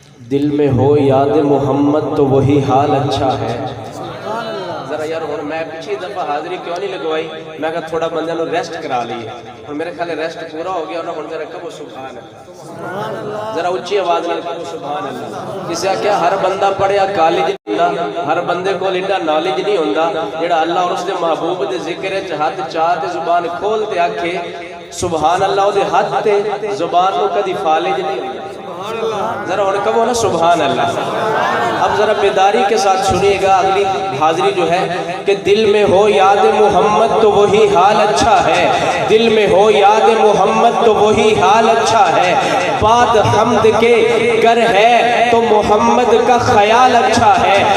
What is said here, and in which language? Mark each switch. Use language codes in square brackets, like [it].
[ur] دل میں ہو یاد محمد تو وہی حال اچھا ہے. ذرا یار اور میں پچھلی دفعہ حاضری کیوں نہیں لگوائی؟ میں کہا [pa] تھوڑا بندے نو ریسٹ کرا لیے [ur] اور میرے خیال ریسٹ پورا ہو گیا. اور ذرا کہو سبحان اللہ, ذرا اونچی آواز میں کہو سبحان اللہ. [pa] کسی کیا ہر بندہ پڑھیا کالج نہیں ہوندا, ہر بندے کو ایڈا نالج نہیں ہوندا جڑا اللہ اور اس دے محبوب دے ذکر وچ ہاتھ چاہ تے زبان کھول تے آکھے سبحان اللہ. او دے ہاتھ تے زبان نو کدی فالج نہیں ہوندا. [ur] ذرا ان کہو نا سبحان اللہ. اب ذرا بیداری کے ساتھ سنیے گا اگلی حاضری جو ہے کہ دل میں ہو یاد محمد تو وہی حال اچھا ہے. دل میں ہو یاد محمد تو وہی حال اچھا ہے. بات حمد کے گر ہے تو محمد کا خیال اچھا ہے.